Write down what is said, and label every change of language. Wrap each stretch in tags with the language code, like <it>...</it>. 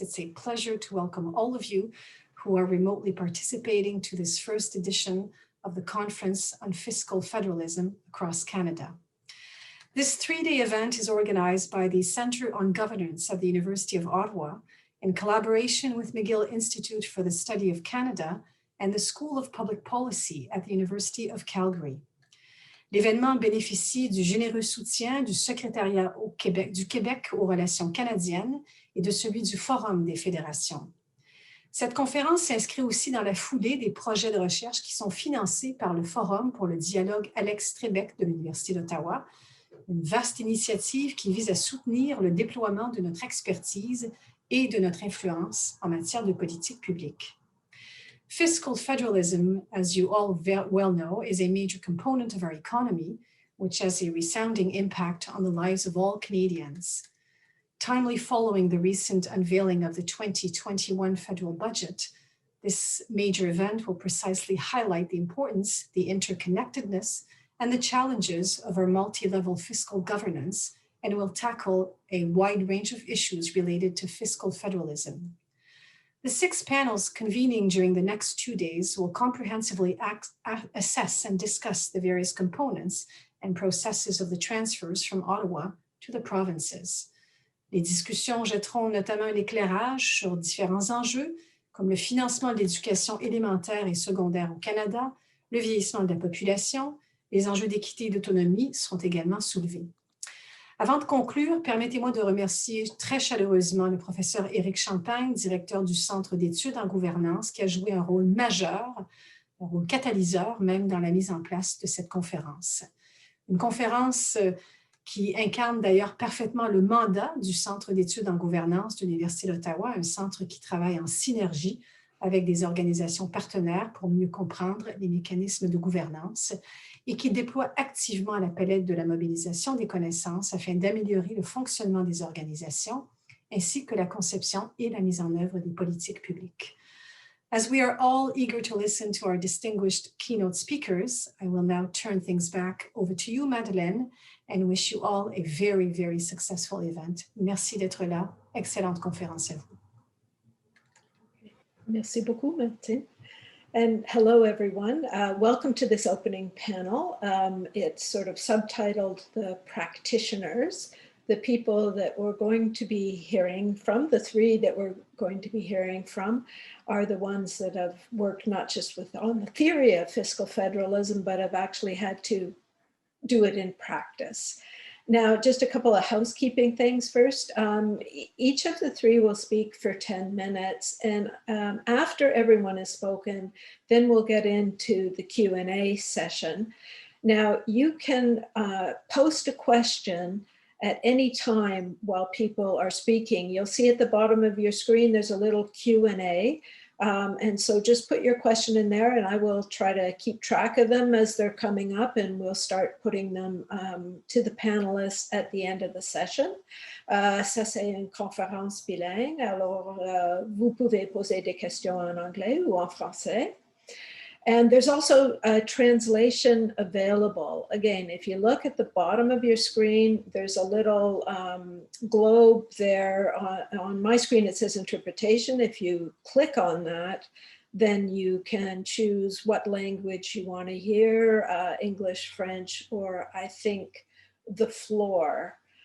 <en>It's a pleasure to welcome all of you who are remotely participating to this first edition of the Conference on Fiscal Federalism across Canada. This three-day event is organized by the Centre on Governance at the University of Ottawa in collaboration with McGill Institute for the Study of Canada and the School of Public Policy at the University of Calgary.</en> <fr>L'événement bénéficie du généreux soutien du Secrétariat du Québec aux relations canadiennes et de celui du Forum des fédérations. Cette conférence s'inscrit aussi dans la foulée des projets de recherche qui sont financés par le Forum pour le dialogue Alex Trebek de l'Université d'Ottawa, une vaste initiative qui vise à soutenir le déploiement de notre expertise et de notre influence en matière de politique publique.</fr> <en>Fiscal federalism, as you all well know, is a major component of our economy, which has a resounding impact on the lives of all Canadians. Timely following the recent unveiling of the 2021 federal budget, this major event will precisely highlight the importance, the interconnectedness, and the challenges of our multi-level fiscal governance, and will tackle a wide range of issues related to fiscal federalism. The 6 panels convening during the next 2 days will comprehensively assess and discuss the various components and processes of the transfers from Ottawa to the provinces.</en> <fr>Les discussions jetteront notamment un éclairage sur différents enjeux, comme le financement de l'éducation élémentaire et secondaire au Canada, le vieillissement de la population, les enjeux d'équité et d'autonomie seront également soulevés. Avant de conclure, permettez-moi de remercier très chaleureusement le professeur Éric Champagne, directeur du Centre d'études en gouvernance, qui a joué un rôle majeur, un rôle catalyseur même dans la mise en place de cette conférence. Une conférence qui incarne d'ailleurs parfaitement le mandat du Centre d'études en gouvernance de l'Université d'Ottawa, un centre qui travaille en synergie avec des organisations partenaires pour mieux comprendre les mécanismes de gouvernance et qui déploie activement la palette de la mobilisation des connaissances afin d'améliorer le fonctionnement des organisations ainsi que la conception et la mise en œuvre des politiques publiques.</fr> <en>As we are all eager to listen to our distinguished keynote speakers, I will now turn things back over to you, Madeleine, and wish you all a very, very successful event.</en> <fr>Merci d'être là. Excellente conférence à vous. Merci beaucoup,</fr> <en>Martine. And hello, everyone. Welcome to this opening panel. It's sort of subtitled The Practitioners the people that we're going to be hearing from, the three that we're going to be hearing from, are the ones that have worked not just on the theory of fiscal federalism, but have actually had to do it in practice. Now, just a couple of housekeeping things first. Each of the three will speak for 10 minutes, and after everyone has spoken, then we'll get into the Q&A session. Now, you can post a question at any time while people are speaking. You'll see at the bottom of your screen, there's a little Q&A. And so just put your question in there and I will try to keep track of them as they're coming up, and we'll start putting them to the panelists at the end of the session.</en> <fr>Ça, c'est une conférence bilingue, alors vous pouvez poser des questions en anglais ou en français.</fr> <en>And there's also a translation available. Again, if you look at the bottom of your screen, there's a little globe there. On my screen, it says interpretation. If you click on that, then you can choose what language you want to hear, English, French, or I think the floor.</en>